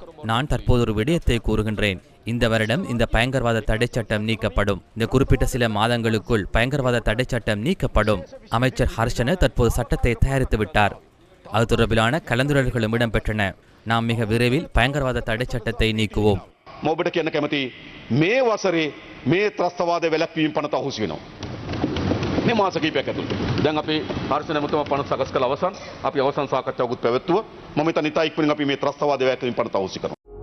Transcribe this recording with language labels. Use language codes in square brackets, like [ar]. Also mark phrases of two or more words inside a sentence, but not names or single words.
[ta] நான் தற்போது ஒரு விடயத்தை கூறுகின்றேன். இந்த வருடம் இந்த பயங்கரவாத தடை சட்டம் நீக்கப்படும். இந்த குறிப்பிட்ட சில மாதங்களுக்குள் பயங்கரவாத தடை சட்டம் நீக்கப்படும். அமைச்சர் ஹர்ஷன தற்போது சட்டத்தை தயாரித்து விட்டார். அது தொடர்பிலான கலந்துரையாடல்களும் இடம்பெற்றன. நாம் மிக விரைவில் பயங்கரவாத தடை சட்டத்தை நீக்குவோம். [si] මොබට කියන්න කැමති මේ වසරේ මේ ත්‍රස්තවාද වැළැක්වීම පනත අහුසි වෙනවා. මේ මාස කිහිපයක් ඇතුළත. දැන් අපි හර්ෂ නැමතුම පනත සකස් කළ අවසන් අපි අවසන් සාකච්ඡාවකුත් පැවැත්තුවා. මම හිතන්නේ ඉතා ඉක්මනින් අපි මේ ත්‍රස්තවාද වැළැක්වීම පනත අහුසි කරනවා.